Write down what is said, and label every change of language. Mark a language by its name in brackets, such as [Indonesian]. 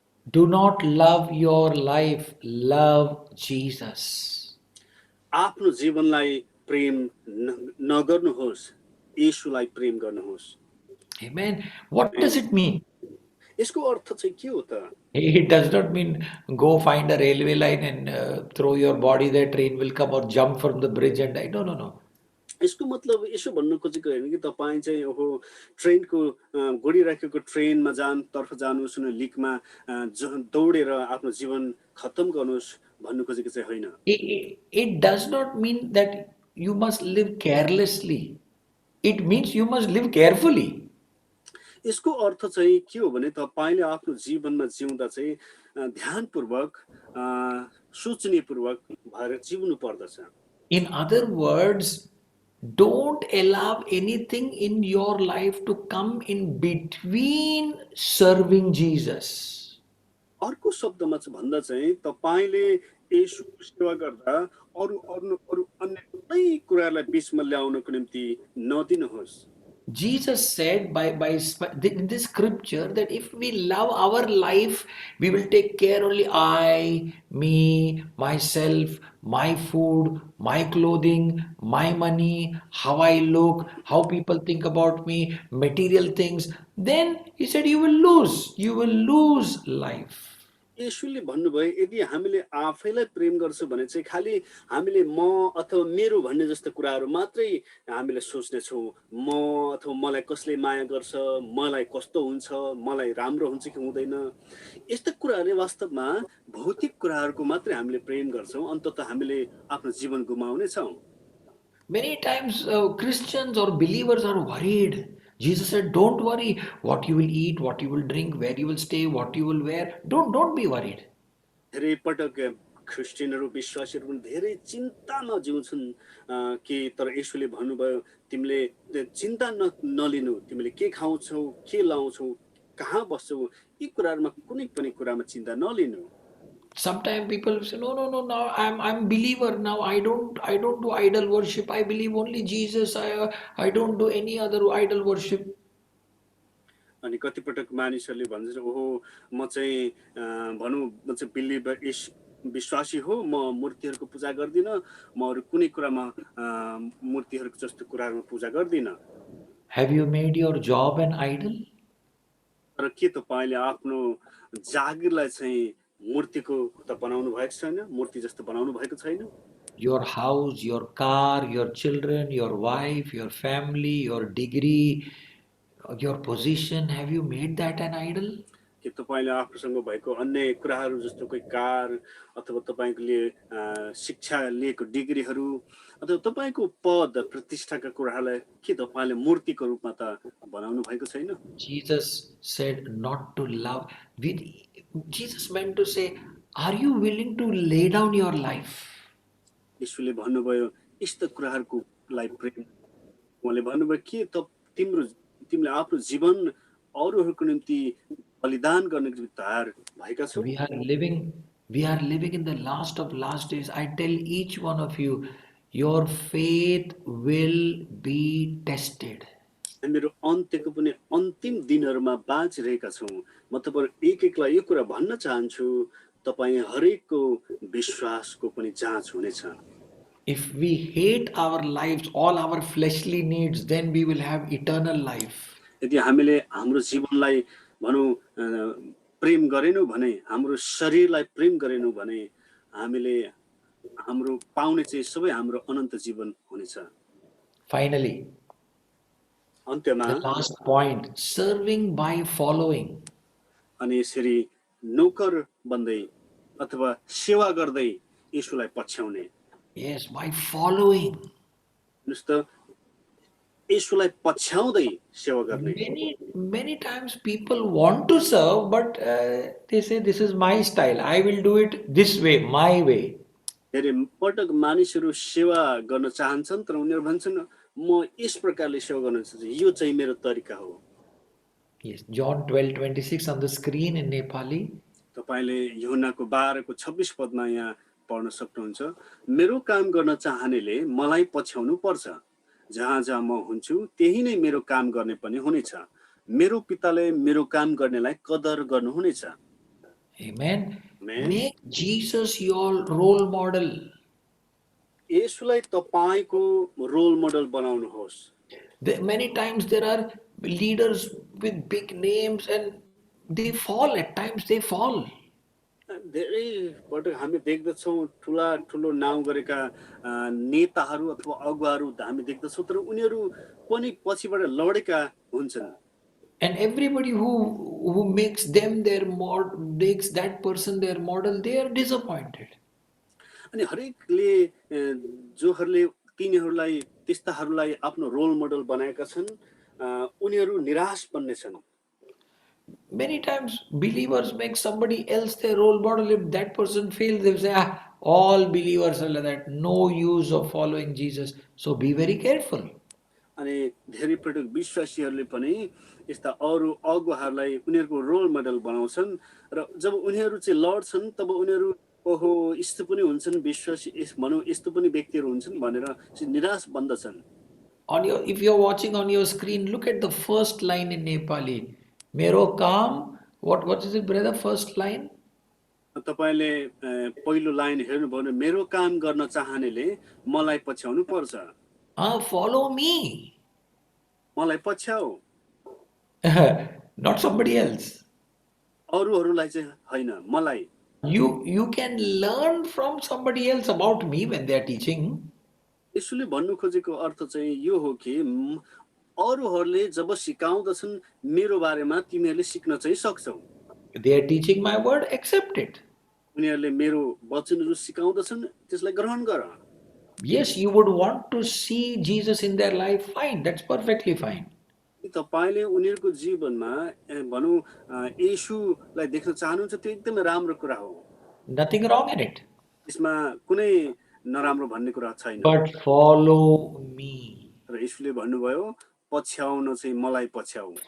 [English] Do not love your life, love Jesus. [Nepali] आफ्नो जीवनलाई प्रेम नगर्नुहोस्, येशूलाई प्रेम गर्नुहोस्। [English] Amen. What does it mean? [Nepali] यसको अर्थ चाहिँ के हो त? [English] It does not mean go find a railway line and throw your body there, train will come, or jump from the bridge and die. No. [Nepali] यसको मतलब यसो भन्नु खोजेको होइन कि तपाईँ चाहिँ ओहो ट्रेनको गुडिराखेको ट्रेनमा तर्फ जानुहोस् न, लिकमा दौडेर आफ्नो जीवन खत्तम गर्नुहोस् भन्नु खोजेको चाहिँ होइन। [English] It does not mean that you must live carelessly. It means you must live carefully. [Nepali] यसको अर्थ चाहिँ के हो भने तपाईले आफ्नो जीवनमा जिउँदा चाहिँ ध्यानपूर्वक सोचनीयपूर्वक भएर जिउनु पर्दछ। [English] In other words, don't allow anything in your life to come in between serving Jesus. [Nepali] अर्को शब्दमा चाहिँ भन्दा चाहिँ तपाईले येशूको सेवा गर्दा अरु अन्य कुनै कुरालाई बीचमा ल्याउनको निम्ति नदिनुहोस्। [English] Jesus said in this scripture that if we love our life, we will take care only I, me, myself, my food, my clothing, my money, how I look, how people think about me, material things. Then he said you will lose life. [Nepali] येशूले भन्नुभयो यदि हामीले आफैलाई प्रेम गर्छौं भने चाहिँ खाली हामीले म अथवा मेरो भन्ने जस्तो कुराहरू मात्रै हामीले सोच्ने छौं। म अथवा मलाई कसले माया गर्छ, मलाई कस्तो हुन्छ, मलाई राम्रो हुन्छ कि हुँदैन, यस्ता कुराहरूले वास्तवमा भौतिक कुराहरूको मात्रै हामीले प्रेम गर्छौं। अन्ततः हामीले आफ्नो जीवन गुमाउने छौं। [English] Many times Christians or believers are worried. Jesus said, don't worry what you will eat, what you will drink, where you will stay, what you will wear. Don't be worried. [Nepali] धेरै पटक ख्रिस्टियनहरू विश्वासीहरू पनि धेरै चिन्तामा जिउँछन् कि तर येशूले भन्नुभयो तिमीले चिन्ता नलिनु, तिमीले के खाउँछौ, के लाउँछौ, कहाँ बस्छौ, यी कुराहरुमा कुनै पनि कुरामा चिन्ता नलिनु। [English] Sometimes people say, no, now I'm believer now. I don't do idol worship. I believe only Jesus. I don't do any other idol worship. [Nepali] अनि कति पटक मानिसहरूले भन्छ ओहो म चाहिँ भनौं म चाहिँ बिलिभर विश्वासी हो, म मूर्तिहरूको पूजा गर्दिन, म अरु कुनै कुरामा मूर्तिहरूको जस्तो कुराहरुमा पूजा गर्दिन। [English] Have you made your job an idol? [Nepali] तर के तपाईले आफ्नो जागिरलाई चाहिँ मूर्तिको त बनाउनु भएको छैन, मूर्ति जस्तो बनाउनु भएको छैन। [English] Your house, your car, your children, your wife, your family, your degree, your position, have you made that an idol? [Nepali] कि तपाईँले आफूसँग भएको अन्य कुराहरू जस्तो कोही कार अथवा तपाईँले शिक्षा लिएको डिग्रीहरू अथवा तपाईँको पद प्रतिष्ठाका कुराहरूलाई के तपाईँले मूर्तिको रूपमा त बनाउनु भएको छैन? [English] Jesus said not to love. Jesus meant to say, are you willing to lay down your life? [Nepali] यीशुले भन्नुभयो यस्ता कुराहरूको लागि प्रेम, उहाँले भन्नुभयो के त तिमीले आफ्नो जीवन अरूहरूको निम्ति बलिदान गर्ने तयार भएका छौ? [English] We are living in the last of last days. I tell each one of you, your faith will be tested. [Nepali] हामीहरू अन्त्यको पनि अन्तिम दिनहरूमा बाँचिरहेका छौँ। म तपाईहरु एक एकलाई यो कुरा भन्न चाहन्छु, तपाईँ हरेकको विश्वासको पनि जाँच हुनेछ। [English] If we hate our lives, all our fleshly needs, then we will have eternal life. [Nepali] यदि हामीले हाम्रो जीवनलाई भनौँ प्रेम गरेनौँ भने, हाम्रो शरीरलाई प्रेम गरेनौँ भने हामीले हाम्रो पाउने चाहिँ सबै हाम्रो अनन्त जीवन हुनेछ। [English] Finally, [Nepali] अन्त्यमा [English] the last point, serving by following. [Nepali] अनि यसरी नौकर बन्दै अथवा सेवा गर्दै यीशुलाई पछ्याउने। [English] Yes, by following. [Nepali] जस्तो यीशुलाई पछ्याउँदै सेवा गर्ने। [English] Many times people want to serve, but they say, this is my style. I will do it this way, my way. [Nepali] धेरै पटक मानिसहरू सेवा गर्न चाहन्छन्, तर उनीहरू भन्छन् म यस प्रकारले सेवा गर्न चाहन्छु, यो चाहिँ मेरो तरिका हो। [English] Yes, John 12:26 on the screen in Nepali. [Nepali] तपाईले यूहन्नाको 12:26 पदमा यहाँ पढ्न सक्नुहुन्छ। मेरो काम गर्न चाहनेले मलाई पछ्याउनु पर्छ, जहाँ जहाँ म हुन्छु त्यही नै मेरो काम गर्ने पनि हुनेछ। मेरो पिताले मेरो काम गर्नेलाई कदर गर्नुहुनेछ। [English] Amen. Amen. Make Jesus your role model. [Nepali] यसुलाई तपाईको रोल मोडल बनाउनुहोस्। [English] Many times there are leaders with big names and they fall, at times they fall. [Nepali] धेरै पटक हामी देख्दछौँ ठुला ठुलो नाउँ गरेका नेताहरू अथवा अगुवाहरू हामी देख्दछौँ, तर उनीहरू पनि पछिबाट लडेका हुन्छन्। [English] And everybody who makes them their model, makes that person their model, they are disappointed. [Nepali] अनि हरेकले जोहरूले तिनीहरूलाई त्यस्ताहरूलाई आफ्नो रोल मोडल बनाएका छन्, उनीहरू निराश बन्नेछन्। [English] Many times believers make somebody else their role model. If that person fails, they say, all believers are like that. No use of following Jesus. So be very careful. [Nepali] अनि धेरै पटक विश्वासीहरूले पनि यस्ता अरू अगुवाहरूलाई उनीहरूको रोल मोडल बनाउँछन्, र जब उनीहरू चाहिँ लड्छन् तब उनीहरू ओहो यस्तो पनि हुन्छन्, विश्वासी भनौँ यस्तो पनि व्यक्तिहरू हुन्छन् भनेर निराश बन्दछन्। [English] If you're watching on your screen, look at the first line in Nepali. [Nepali] Mero kaam, [English] what is it, brother? First line? [Nepali] तपाईले पहिलो लाइन हेर्नुभयो भने मेरो काम गर्न चाहनेले मलाई पछ्याउनु पर्छ। [English] Follow me. [Nepali] मलाई पछ्याऊ। [English] Not somebody else. [Nepali] अरूहरूलाई चाहिँ हैन, मलाई। [English] You can learn from somebody else about me when they are teaching. [Nepali] यसुले भन्नु खोजेको अर्थ चाहिँ यो हो कि अरूहरूले जब सिकाउँदछन् मेरो बारेमा तिमीहरूले सिक्न चाहिँ सक्छौ। [English] They are teaching my word, accept it. [Nepali] उनीहरूले मेरो वचनहरू सिकाउँदछन्, त्यसलाई ग्रहण गर। [English] Yes, you would want to see Jesus in their life, fine, that's perfectly fine. [Nepali] तपाईले उनीहरूको जीवनमा भनौँ येशूलाई देख्न चाहनुहुन्छ, त्यो एकदमै राम्रो कुरा हो। [English] Nothing wrong in it. [Nepali] यसमा कुनै नराम्रो भन्ने कुरा छैन। [English] But follow me. [Nepali] र येशूले भन्नुभयो पछ्याउन चाहिँ मलाई पछ्याऊ।